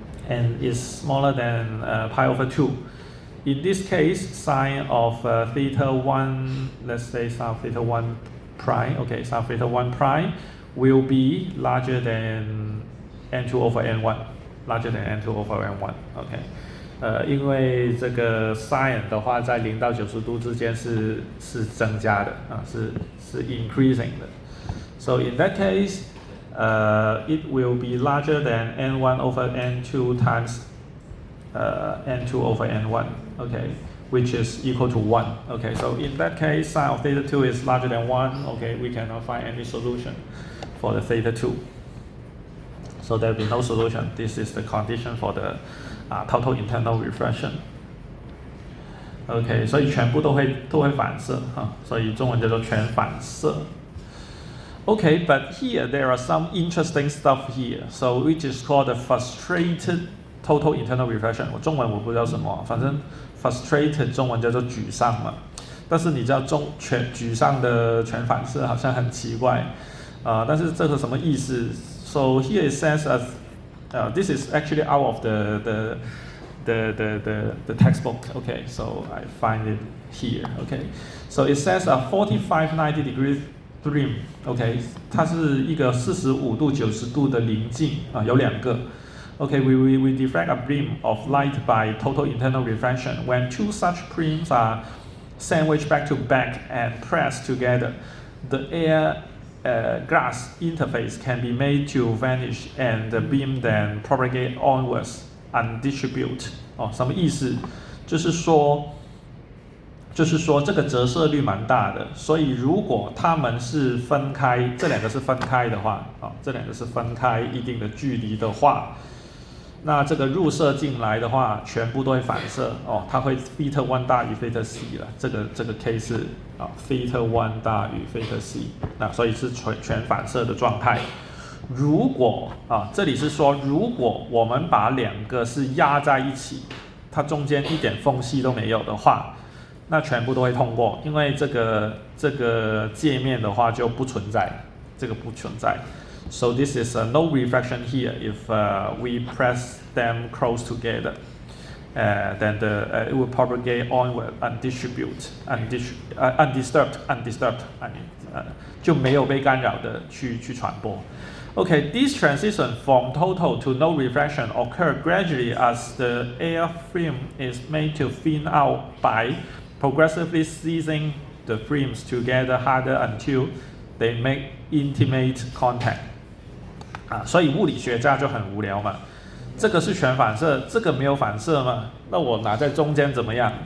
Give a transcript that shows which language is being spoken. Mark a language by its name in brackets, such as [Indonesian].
[English] and is smaller than pi over 2, in this case, sine of theta 1, let's say sine of theta 1 prime, okay, sine of theta 1 prime will be larger than n2 over n1, larger than n2 over n1, okay. [Chinese] 因为这个 sine 的话，在0到90度之间是增加的啊，是 increasing 的。 [English] So in that case, it will be larger than n1 over n2 times n2 over n1, okay, which is equal to 1. Okay, so in that case, sine of theta 2 is larger than 1. Okay, we cannot find any solution for the theta 2. So there will be no solution. This is the condition for the total internal reflection. [Chinese] OK， 所以全部都会反射哈，所以中文叫做全反射。 [English] Okay, but here there are some interesting stuff here, so which is called the frustrated total internal reflection. [Chinese] 我中文我不知道什么，反正 frustrated 中文叫做沮丧嘛。但是你知道沮丧的全反射好像很奇怪，但是这个什么意思 ？ [English] So here it says as this is actually out of the textbook. Okay, so I find it here. Okay, so it says a 45-90 beam. [Chinese] Okay, 它是一个45度90度的棱镜有两个。 [English] Okay, we diffract a beam of light by total internal reflection. When two such beams are sandwiched back to back and pressed together, the air glass interface can be made to vanish, and the beam then propagate onwards and distribute. [Chinese] 什么意思？就是说这个折射率蛮大的，所以如果它们是分开，这两个是分开的话，这两个是分开一定的距离的话，那这个入射进来的话，全部都会反射它会 theta 1大于 theta c 了，这个 case 是theta 1大于 theta c， 那所以是全反射的状态。如果这里是说，如果我们把两个是压在一起，它中间一点缝隙都没有的话，那全部都会通过，因为这个界面的话就不存在，这个不存在。 [English] So this is no reflection here if we press them close together. Then it will propagate onward and distribute undisturbed. I mean, [Chinese] 就没有被干扰的去传播。 [English] Okay, this transition from total to no reflection occurs gradually as the air film is made to thin out by progressively squeezing the films together harder until they make intimate contact. [Chinese] 所以物理学家就很无聊嘛，这个是全反射，这个没有反射嘛，那我拿在中间怎么样？